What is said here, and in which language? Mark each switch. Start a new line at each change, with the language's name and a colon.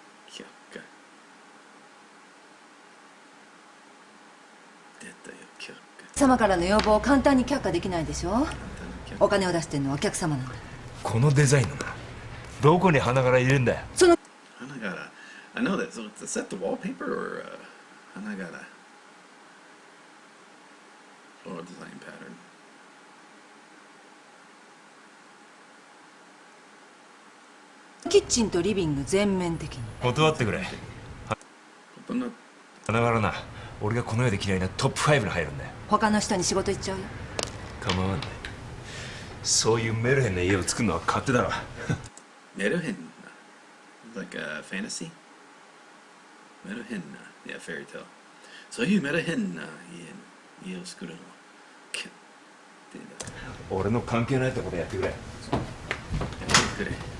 Japanese: 却下。出たよ、却下。様からの要望を簡単に却下できないでしょ。お金を出してるのはお客様なんだ。このデザインのな、どこに花柄入れるんだよ。その花柄。
English: I know that. So is that the wallpaper or 花柄 floral design pattern?
Japanese: キッチンとリビング全面的に。断ってくれ。花柄な、俺がこの世で嫌いなトップ5に入るんだよ。他の人に仕事行っちゃうよ。構わんね。そういうメルヘンな家を作るのは勝手だろ。
English: メルヘンな like a fantasy? メルヘンな yeah, fairy tale.
Japanese: そういうメルヘンな家を作るのは俺の関係ないところでやってくれ。やってくれ。